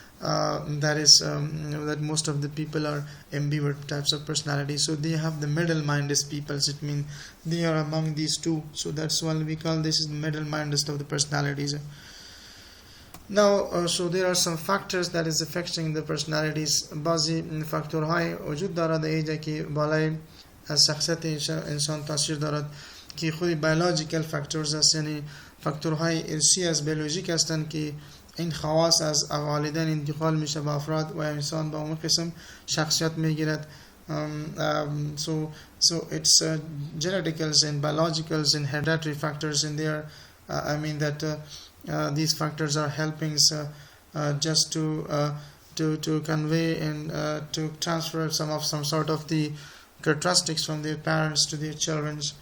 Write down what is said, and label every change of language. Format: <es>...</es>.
<en>That is that most of the people are ambivert types of personality. So they have the middle-minded peoples. It means they are among these two. So that's why we call this is the middle-minded of the personalities. Now, so there are some factors that is affecting the personalities.</en> <fa>بعضی فاکتورهای وجود دارد اینجا که بالای از شخصیت انسان تاثیر دارد که خود</fa> <en>biological factors</en> <fa>است، یعنی فاکتورهای ارثی از بیولوژیک هستند که این خواص از والدین انتقال میشه به افراد و انسان به اون قسم شخصیت میگیرد.</fa> <en>So it's geneticals and biologicals and hereditary factors in there. I mean that these factors are helping just to convey and to transfer some sort of the characteristics from their parents to their children.</en>